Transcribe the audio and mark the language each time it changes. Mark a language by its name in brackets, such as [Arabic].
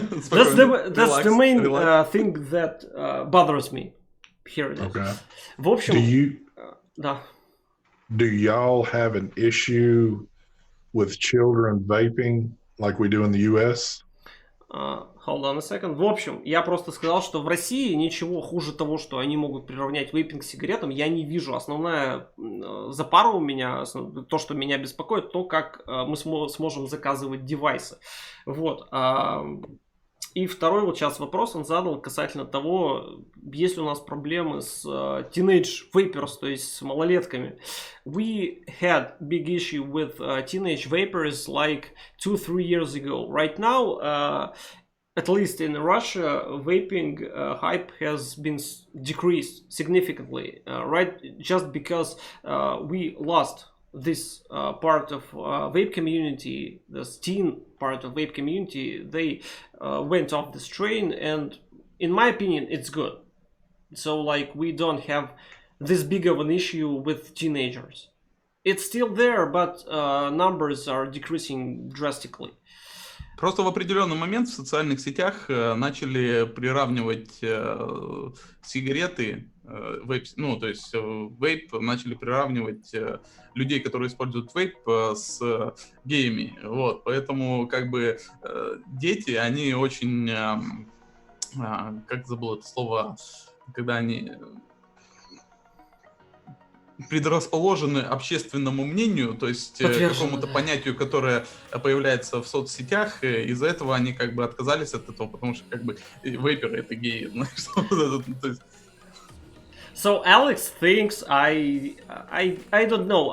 [English] That's the main thing that bothers me. Here it is. Okay. [Russian] В общем, да. [English] Do y'all have an issue with children vaping like we do in the US? Hold on a second. [Russian] В общем, я просто сказал, что в России ничего хуже того, что они могут приравнять вейпинг к сигаретам, я не вижу. Основная запара у меня, то, что меня беспокоит, то, как мы сможем заказывать девайсы. Вот. И второй вот сейчас вопрос он задал касательно того, есть ли у нас проблемы с [English] teenage vapers, [Russian] то есть с малолетками. [English] We had big issue with teenage vapers like 2-3 years ago. Right now, at least in Russia, vaping hype has been decreased significantly, right? Just because we lost this part of vape community, this teen part of vape community, they went off this train, and in my opinion, it's good. So like we don't have this big of an issue with teenagers. It's still there, but numbers are decreasing drastically. [Russian] Просто в определенный момент в социальных сетях начали приравнивать сигареты, вейп, ну, то есть вейп начали приравнивать людей, которые используют вейп, с геями. Вот, поэтому как бы дети, они очень, как забыл это слово, когда они предрасположены общественному мнению, то есть какому-то понятию, которое появляется в соцсетях, из-за этого они как бы отказались от этого, потому что как бы вейперы это геи, знаешь. [English] So Alex thinks I don't know.